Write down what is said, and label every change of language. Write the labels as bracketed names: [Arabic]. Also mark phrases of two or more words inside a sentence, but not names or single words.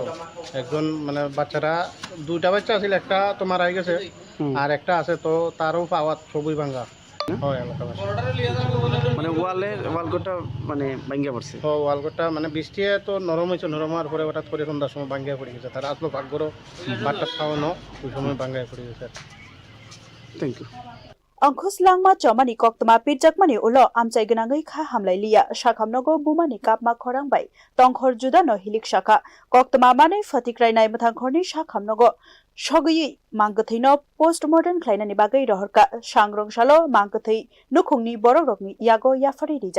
[Bangla] একজন মানে বাচ্চারা দুইটা বাচ্চা আছিল, একটা তো মারা গেছে আর একটা আছে তো তারও পাওয়া সবই ভাঙ্গা হয় এলাকাবাসী। মানে ওয়ালঘরটা মানে ভাঙ্গা পড়ছে? ওয়ালঘরটা মানে বৃষ্টি তো নরম হয়েছে, নরম হওয়ার পরে হঠাৎ করে সন্ধ্যার সময় ভাঙ্গা পড়ে গেছে। তারা আসলো পাকঘরও বাটটা খাওয়ানো ওই সময় ভাঙ্গা পড়ে গেছে। [English] Thank you. [Kok Borok] Ankus langma chomani koktama pirjakmani ulo amchaiganangai kha hamlai liya shakhamnogo bumani kapma khorangbai tongkhor juda no hilik shaka koktama manai fatikrai nai mathangkhorni shakhamnogo shogui manggathino postmodern khlainani bagai rohorka sangrongshalo manggathai nukhungni borok rokni yago yafari rijaka.